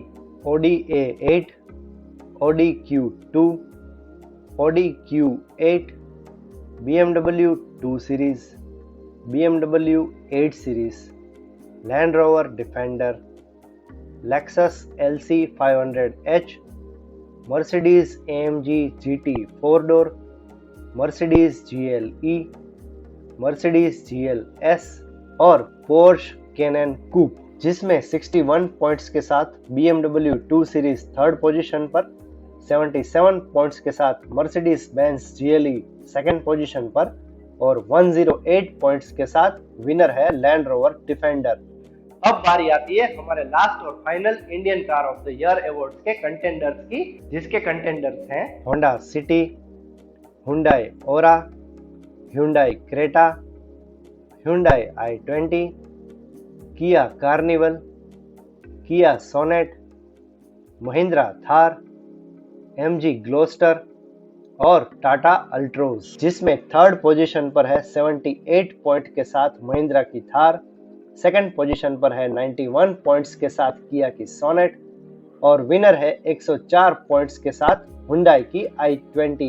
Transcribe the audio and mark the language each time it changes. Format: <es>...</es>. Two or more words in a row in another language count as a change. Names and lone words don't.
<hi>Audi A8, Audi Q2, Audi Q8, BMW 2 Series, BMW 8 Series, Land Rover Defender, Lexus LC 500h, Mercedes AMG GT 4-door, Mercedes GLE, Mercedes GLS और Porsche Cayenne Coupe, जिसमें 61 पॉइंट्स के साथ BMW 2 सीरीज</hi> <en>third position</en> <hi>पर, 77 पॉइंट्स के साथ Mercedes Benz GLE</hi> <en>second position</en> <hi>पर और 108 पॉइंट्स के साथ विनर है Land Rover Defender। अब बारी आती है हमारे लास्ट और फाइनल इंडियन कार ऑफ द ईयर अवार्ड्स के कंटेंडर्स की, जिसके कंटेंडर्स हैं Honda City, Hyundai Aura, Hyundai Creta, Hyundai i20, Kia Carnival, Kia Sonet, Mahindra Thar, MG Gloster और टाटा अल्ट्रोज, जिसमें</hi> <en>third position</en> <hi>पर है 78 पॉइंट के साथ महिंद्रा की थार,</hi> <en>second position</en> <hi>पर है 91 पॉइंट्स के साथ किया की सोनेट, और विनर है 104 पॉइंट्स के साथ हुंडई की i20।</hi>